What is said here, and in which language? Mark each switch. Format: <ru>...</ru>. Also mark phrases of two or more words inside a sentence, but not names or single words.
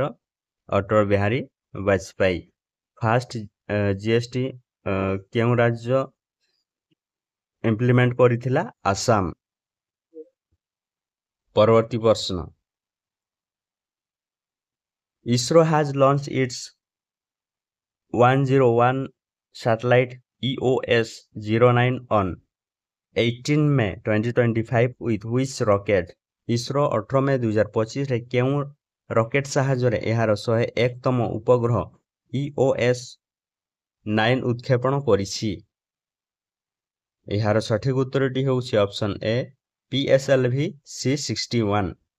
<or>ଅଟଳ ବିହାରୀ ବାଜପେୟୀ।</or> <en>first GST</en> <or>କେଉଁ ରାଜ୍ୟ ଇମ୍ପ୍ଲିମେଣ୍ଟ କରିଥିଲା? ଆସାମ। ପରବର୍ତ୍ତୀ ପ୍ରଶ୍ନ,</or> <en>ଇସ୍ରୋ has launched its 101 satellite EOS-09 on 18 May 2025 with which rocket?</en> <or>ଇସ୍ରୋ 18 ମେ 2025ରେ କେଉଁ ରକେଟ ସାହାଯ୍ୟରେ ଏହାର 101ତମ ଉପଗ୍ରହ EOS-9 ଉତ୍କ୍ଷେପଣ କରିଛି? ଏହାର ସଠିକ ଉତ୍ତରଟି ହେଉଛି ଅପସନ୍ ଏ PSLV C61।</or>